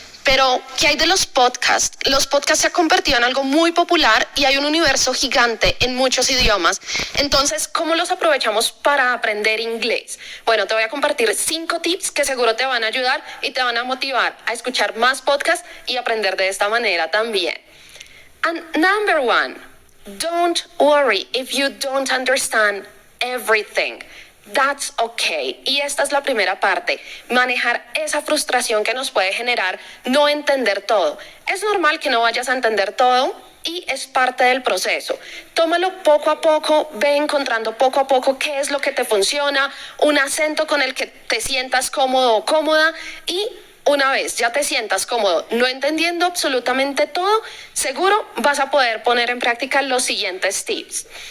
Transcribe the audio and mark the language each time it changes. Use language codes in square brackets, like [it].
[es] Pero, ¿qué hay de los podcasts? Los podcasts se han convertido en algo muy popular y hay un universo gigante en muchos idiomas. Entonces, ¿cómo los aprovechamos para aprender inglés? Bueno, te voy a compartir 5 tips que seguro te van a ayudar y te van a motivar a escuchar más podcasts y aprender de esta manera también. [en] And number 1, don't worry if you don't understand everything. That's okay. [es] Y esta es la primera parte, manejar esa frustración que nos puede generar no entender todo. Es normal que no vayas a entender todo y es parte del proceso. Tómalo poco a poco, ve encontrando poco a poco qué es lo que te funciona, un acento con el que te sientas cómodo o cómoda y una vez ya te sientas cómodo, no entendiendo absolutamente todo, seguro vas a poder poner en práctica los siguientes tips.